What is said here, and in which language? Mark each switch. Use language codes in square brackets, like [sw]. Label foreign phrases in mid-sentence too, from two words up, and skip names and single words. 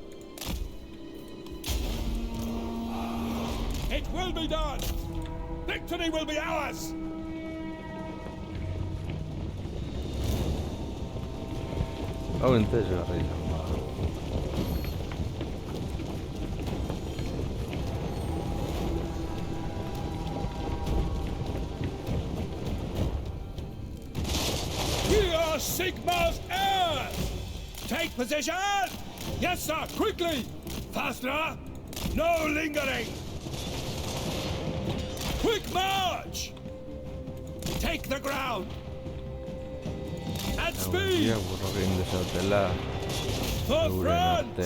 [en] It will be done! Victory will be ours! [eu] Hau interesgarria izango da. [en] We are Sigmar's heirs! Take position! Yes, sir, quickly! Faster! No lingering! Quick march! Take the ground! At speed! [eu] Burro egin dezatela [en] For [eu] euren [en] France!